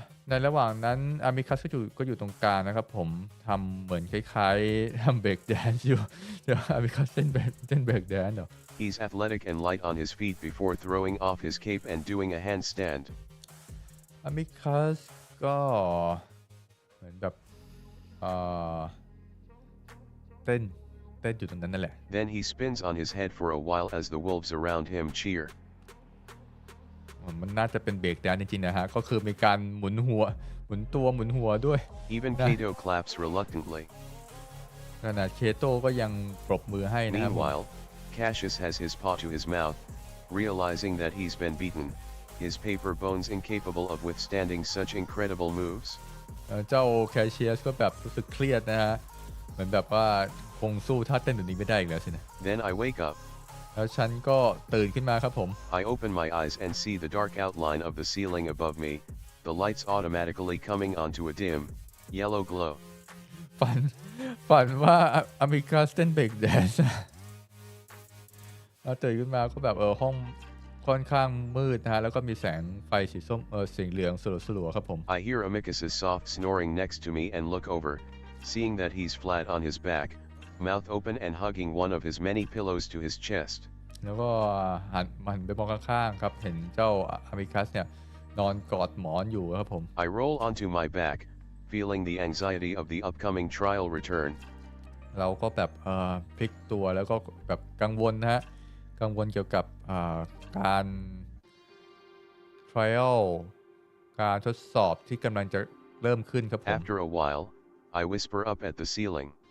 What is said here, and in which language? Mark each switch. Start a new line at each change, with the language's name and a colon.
Thai: ในระหว่างนั้นอามิคัสก็อยู่ตรงกลางนะครับผมทำเหมือนคล้ายๆทำเบรกแดนซ์อยู่เดี๋ยวอามิคัสเต้นเบรกแดนซ์เหรอ
English: He's athletic and light on his feet before throwing off his cape and doing a handstand.
Thai: อามิคัสก็เหมือนแบบเต้นอยู่ตรงนั้นนั่นแหละ
English: Then he spins on his head for a while as the wolves around him cheer.
Thai: มันน่าจะเป็นเบรกแดนซ์จริงๆนะฮะก็คือมีการหมุนหัวด้วย
English: Even Kato claps reluctantly.
Thai: ขนาดเคโตก็ยังปรบมือให้นะครับ
English: Meanwhile, Cassius has his paw to his mouth, realizing that he's been beaten, his paper bones incapable of withstanding such incredible moves.
Thai: เจ้าแคชเชียสก็แบบรู้สึกเครียดนะฮะเหมือนแบบว่าคงสู้ท่าเต้นแบบนี้ไม่ได้อีกแล้วสินะ
English: Then I wake up.
Thai: แล้วฉันก็ตื่นขึ้นมาครับผม
English: I open my eyes and see the dark outline of the ceiling above me, the lights automatically coming onto a dim, yellow glow.
Thai: ฝันว่าอเมริกาเต้นเบรกแดนซ์ตื่นขึ้นมาก็แบบห้องค่อนข้างมืดนะฮะแล้วก็มีแสงไฟสีส้มสีเหลืองสลัวๆครับผม
English: I hear Amicus's soft snoring next to me and look over, seeing that he's flat on his back, mouth open and hugging one of his many pillows to his chest.
Thai: แล้วก็หันไปมองข้างๆครับเห็นเจ้าอเมริกัสเนี่ยนอนกอดหมอนอยู่ครับผม
English: I roll onto my back, feeling the anxiety of the upcoming trial return.
Thai: เราก็แบบพลิกตัวแล้วก็แบบกังวลนะฮะกังวลเกี่ยวกับการ trial การทดสอบที่กำลังจะเริ่มขึ้นครับผม
English: After a while, I whisper up at the ceiling.